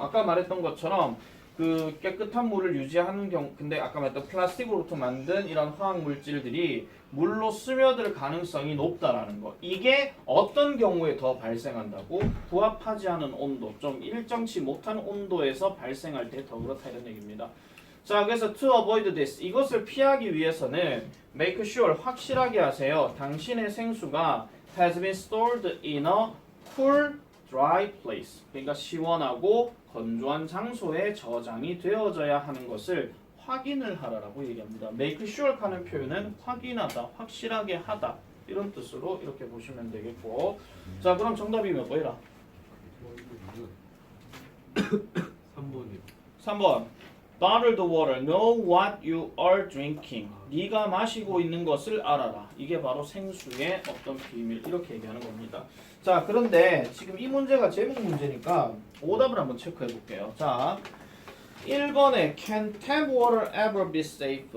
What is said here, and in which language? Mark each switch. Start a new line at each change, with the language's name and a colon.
Korean: 아까 말했던 것처럼 그 깨끗한 물을 유지하는 경우, 근데 아까 말했던 플라스틱으로부터 만든 이런 화학 물질들이 물로 스며들 가능성이 높다라는 거. 이게 어떤 경우에 더 발생한다고? 부합하지 않은 온도, 좀 일정치 못한 온도에서 발생할 때 더 그렇다 이런 얘기입니다. 자, 그래서 to avoid this, 이것을 피하기 위해서는 make sure, 확실하게 하세요. 당신의 생수가
English: has been stored in a cool, dry place.
Korean: 그러니까 시원하고 건조한 장소에 저장이 되어져야 하는 것을 확인을 하라라고 얘기합니다. make sure 하는 표현은 확인하다, 확실하게 하다 이런 뜻으로 이렇게 보시면 되겠고, 자 그럼 정답이 몇 번이라? 3번이요. 3번.
English: Bottled water, know what you are drinking.
Korean: 네가 마시고 있는 것을 알아라. 이게 바로 생수의 어떤 비밀, 이렇게 얘기하는 겁니다. 자, 그런데 지금 이 문제가 제목 문제니까 오답을 한번 체크해 볼게요. 자, 1번에
English: Can tap water ever be safe?